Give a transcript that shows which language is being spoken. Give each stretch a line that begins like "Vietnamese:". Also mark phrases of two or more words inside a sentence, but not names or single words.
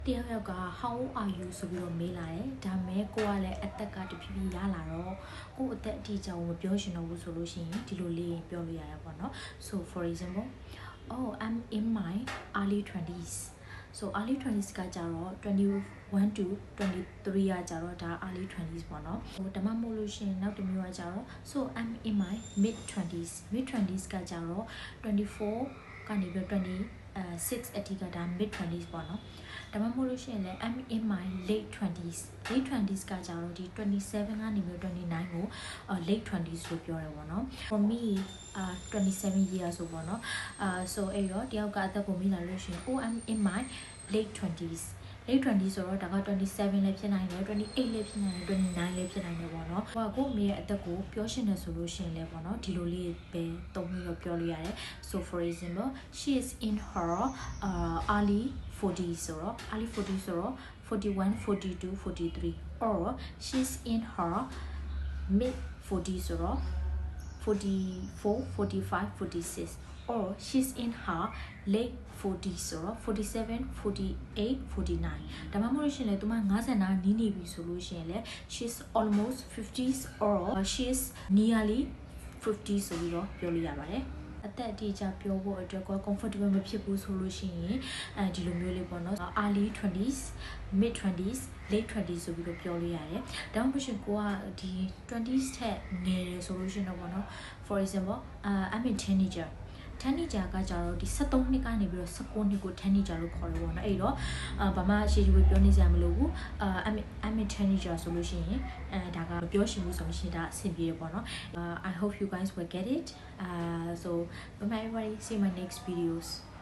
English: How are you
Burmese: ဆိုပြီးတော့မေးလာတယ်ဒါမဲ့ကိုကလည်းအသက်ကတဖြည်းဖြည်းရလာတော့ကိုအသက်အတိအကျကိုမပြောရှင်တော့ဘူးဆိုလို့ရှိရင်ဒီလိုလေးပြောလို့ရရပါတော့
English: so for example oh I'm in my early 20s so early 20s
Burmese: ကကြတော့21 to 23ကကြတော့ဒါ
English: early 20s
Burmese: ပေါ့နော်ဟိုဒါမှမဟုတ်လို့ရှိရင်နောက်တစ်မျိုးကကြတော့
English: so I'm in my mid 20s
Burmese: ကကြတော့24ကနေပြီး26အထိ ကဒါ
English: mid 20s
Burmese: ပေါ့နော်ဒါမှမဟုတ်လို့ရှိရင်လည်း
English: I'm in my late 20s
Burmese: ကကြတော့ဒီ27ကနေပြီး29ကို
English: late 20s
Burmese: လို့ပြောတယ်ပေါ့နော်
English: for me 27 years
Burmese: ဆိုပေါ့နော်so အဲ့တော့တယောက်ကအသက်ကိုမိလာလို့ရှိရင်
English: oh I'm in my late 20s late 20
Burmese: ဆိုတော့ဒါက27လည်းဖြစ်နိုင်တယ်28လည်းဖြစ်နိုင်တယ်29လည်း ဖြစ်နိုင်တယ်ပေါ့နော်ဟိုကိုမိရဲ့အသက်ကိုပြောရှင်တယ်ဆိုလို့ရှိရင်လည်းပေါ့နော်ဒီလိုလေးပဲသုံးပြီးတော့ပြောလို့ရတယ်
English: so for example she is in her early 40s
Burmese: ဆိုတော့
English: early 40s
Burmese: ဆိုတော့41 42 43
English: or she's in her mid 40s
Burmese: ဆိုတော့44 45 46
English: or she's in her late 40s or
Burmese: 47 48 49ဒါမှမဟုတ်ရှင်လေသူမ50နာနီးနေပြီဆိုလို့ရှင်လေ
English: she's almost 50s or she's nearly 50
Burmese: ဆိုပြီးတော့ပြောလို့ရ ပါတယ်အသက်အတိအကျပြောဖို့အတွက်က comfortable မဖြစ်ဘူးဆိုလို့ရှိရင်ဒီလိုမျိုးလေးပေါ့နော်
English: early 20s mid 20s late 20s
Burmese: ဆိုပြီးတော့ပြောလို့ရတယ်ဒါမှမဟုတ်ရှင်ကိုကဒီ 20s ထက်ငယ်တယ်ဆိုလို့ရှိရင်တော့ပေါ့နော်
English: for example I'm a teenager
Burmese: ကကြတော့ဒီ73နှစ်ကနေပြီးတော့19နှစ်ကို teenager လို့ခေါ်တယ်ပေါ့နော်အဲ့တော့ဘာမှရှေ့ရှေ့ပြောနေစရာမလိုဘူး
English: I'm a teenager
Burmese: ဆိုလို့ရှိရင်ဒါကပြောရှင်မှုဆိုလို့ရှိရင်ဒါအဆင်ပြေတယ်ပေါ့နော်
English: I hope you guys will get it so bye bye everybody see you in my next videos